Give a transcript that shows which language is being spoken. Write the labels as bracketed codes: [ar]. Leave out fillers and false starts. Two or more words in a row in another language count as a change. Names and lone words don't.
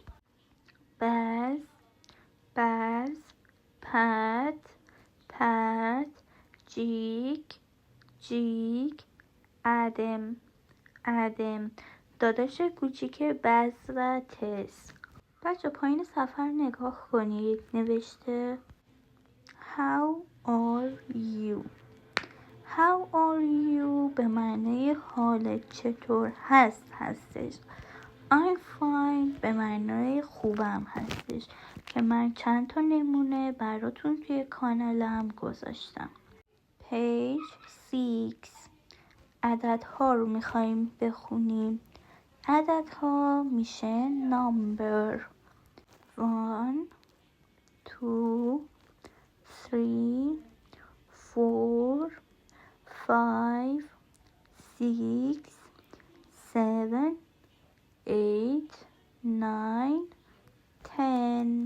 [fa] بز پد جیک ادم داداش کوچیک بز و تس. بچه پایین صفحه نگاه کنید، نوشته [en] How are you [fa] به معنی حالت چطور هستش. [en] I'm fine [fa] به معنی خوبم هستش که من چند تا نمونه براتون توی کانالم گذاشتم. Page 6 عددها رو میخواییم بخونیم. عددها میشه number 1 2 3 4 5 6 7 8 9 10.